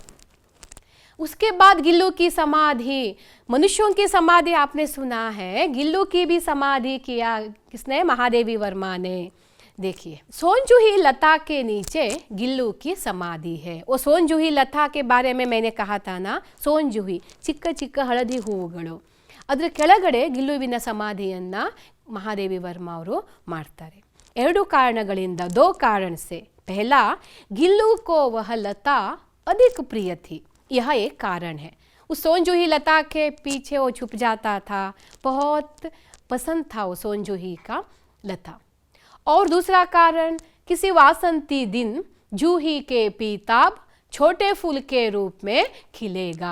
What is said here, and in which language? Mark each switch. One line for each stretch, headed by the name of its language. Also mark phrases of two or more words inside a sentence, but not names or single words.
Hindi: उसके बाद गिल्लू की समाधि, मनुष्यों की समाधि आपने सुना है, गिल्लू की भी समाधि किया किसने, महादेवी वर्मा ने. देखिए सोनजूही लता के नीचे गिल्लू की समाधि है. वो सोनजूही लता के बारे में मैंने कहा था ना,
Kannada: सोनजूही ಚಿಕ್ಕ ಚಿಕ್ಕ ಹಳದಿ ಹೂವುಗಳು, ಅದರ ಕೆಳಗಡೆ ಗಿಲ್ಲುವಿನ ಸಮಾಧಿಯನ್ನು ಮಹಾದೇವಿ ವರ್ಮಾ ಅವರು ಮಾಡ್ತಾರೆ. 2 ಕಾರಣಗಳಿಂದ,
Hindi: 2 कारण से. पहला, गिल्लू को वह लता अधिक प्रिय थी, यह एक कारण है. उस सोनजूही लता के पीछे वो छुप जाता था, बहुत पसंद था वो सोनजूही का लता. और दूसरा कारण, किसी वासंती दिन जूही के पीताब छोटे फूल के रूप में खिलेगा.